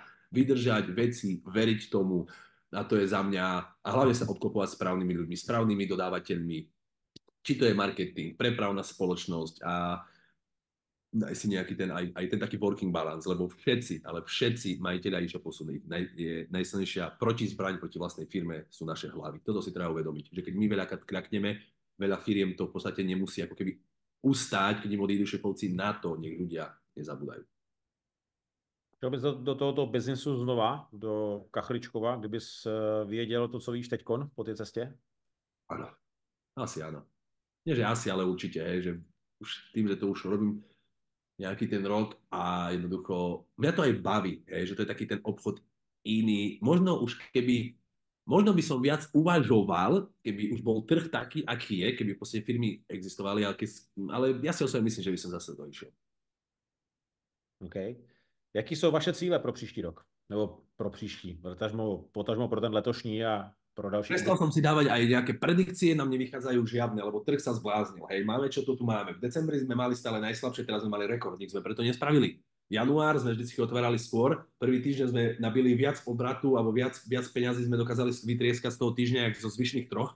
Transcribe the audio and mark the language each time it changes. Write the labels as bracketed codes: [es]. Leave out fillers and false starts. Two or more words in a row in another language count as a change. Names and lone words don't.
[sk] Vydržať veci, veriť tomu a to je za mňa a hlavne sa obklopovať správnymi ľuďmi, správnymi dodávateľmi, či to je marketing, prepravná spoločnosť a daj si nejaký ten, aj ten taký [en] working balance, [sk] lebo všetci, ale všetci majiteľia e-shopu sú najsilnejšia protizbraň proti vlastnej firme sú naše hlavy. Toto si treba uvedomiť, že keď my veľakrát kľakneme, veľa firiem to v podstate nemusí ako keby ustáť, keď im odídu šepovci, na to nech ľudia nezabúdajú. [cs] Šel bys do tohoto biznisu znova, do Kachličkova, kdybys věděl to, co víš teďkon po té cestě? [sk] Áno, asi áno. Nie, že asi, ale určite, hej, že už tým, že to už robím nejaký ten rok a jednoducho, mňa to aj baví, hej, že to je taký ten obchod iný. Možno by som viac uvažoval, keby už bol trh taký, aký je, keby proste firmy existovali, ale ja si osobne myslím, že by som zase to išiel. OK. [cs] Jaký jsou vaše cíle pro příští rok? Nebo pro příští, potažmo pro ten letošní a pro další [sk] Prestal [cs] období? [sk] som si dávať aj nejaké predikcie, nám nevychádzajú žiadne, lebo trh sa zbláznil. Hej, máme, čo to tu máme. V decembri sme mali stále najslabšie, teraz sme mali rekord, nič sme preto nespravili. Január sme vždy otvárali skôr, prvý týždeň sme nabili viac obratu alebo viac peňazí sme dokázali vytrieskať z toho týždňa, ako zo zvyšných troch.